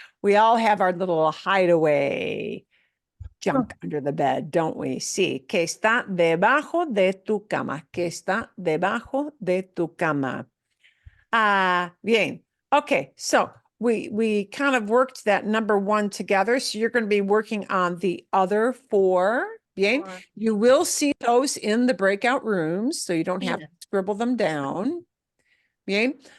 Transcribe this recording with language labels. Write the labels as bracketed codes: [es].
[en] We all have our little hideaway junk under the bed, don't we? [es] Sí. ¿Qué está debajo de tu cama? ¿Qué está debajo de tu cama? Bien. [en] Okay, so we kind of worked that number one together. So you're going to be working on the other four. [es] Bien. [en] Four. You will see those in the breakout rooms, so you don't have to scribble them down. Bien.